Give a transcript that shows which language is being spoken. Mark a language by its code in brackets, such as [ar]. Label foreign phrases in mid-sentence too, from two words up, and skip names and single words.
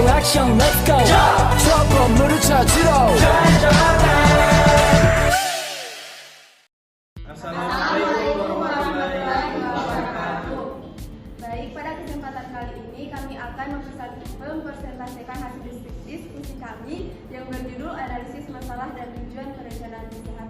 [ko] 미션 [en] let's go [ko] 저 건물을 찾으러 [ar] السلام عليكم ورحمة الله وبركاته. [id] Baik, pada kesempatan kali ini kami akan mempresentasikan hasil diskusi kami yang berjudul analisis masalah dan tujuan perencanaan kesehatan.